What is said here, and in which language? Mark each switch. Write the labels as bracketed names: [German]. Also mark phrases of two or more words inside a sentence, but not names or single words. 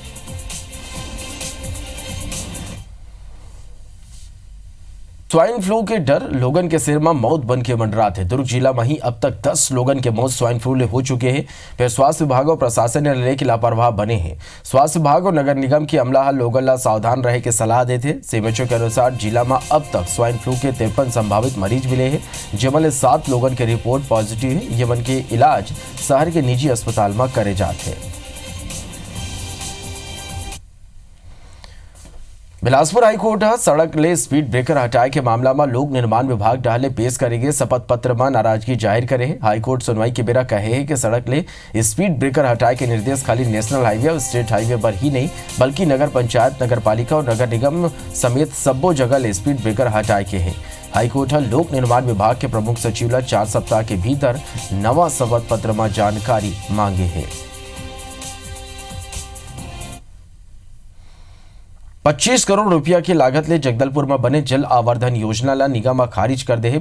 [Chhattisgarhi] स्वाइन फ्लू के डर लोगन के सिर में मौत बन के मंडरात है। दुर्ग जिला में ही अब तक 10 लोगन के मौत स्वाइन फ्लू ले हो चुके हैं। फिर स्वास्थ्य विभाग और प्रशासन ने ले की लापरवाह बने हैं। स्वास्थ्य विभाग और नगर निगम की अमला लोगन ला सावधान रहे के सलाह देते। सीएमएचओ के अनुसार जिला में अब तक स्वाइन फ्लू के 53 संभावित मरीज मिले हैं, जिनमें 7 लोगन के रिपोर्ट पॉजिटिव है। ये मन के इलाज शहर के निजी अस्पताल में करे जाते हैं। बिलासपुर हाईकोर्ट सड़क ले स्पीड ब्रेकर हटाए के मामला में लोक निर्माण विभाग डाले पेश करेंगे शपथ पत्र में नाराजगी जाहिर करे है। हाईकोर्ट सुनवाई के बेरा कहे है कि सड़क ले स्पीड ब्रेकर हटाए के निर्देश खाली नेशनल हाईवे और स्टेट हाईवे पर ही नहीं बल्कि नगर पंचायत, नगर पालिका और नगर निगम समेत सब्बो जगह ले स्पीड ब्रेकर हटाए के है। हाईकोर्ट लोक निर्माण विभाग के प्रमुख सचिव ला 4 सप्ताह के भीतर नवा शपथ पत्र में जानकारी मांगे है। 25 करोड़ रुपया की लागत ले जगदलपुर में बने जल आवर्धन योजना ला निगम खारिज कर दे है।